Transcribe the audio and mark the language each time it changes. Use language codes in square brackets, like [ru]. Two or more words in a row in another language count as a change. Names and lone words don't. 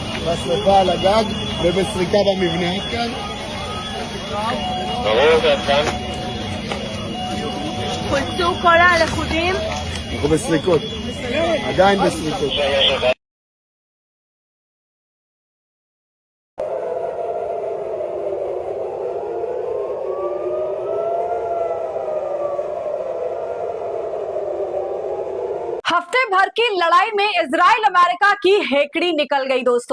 [he] בשרפה על הגג ובסריקה במבנה. עד כאן? ברור, עד כאן. חולצו כל הלכודים? אנחנו בסריקות. עדיין בסריקות. [hi] हफ्ते भर की लड़ाई में इजराइल अमेरिका की हेकड़ी निकल गई दोस्तों।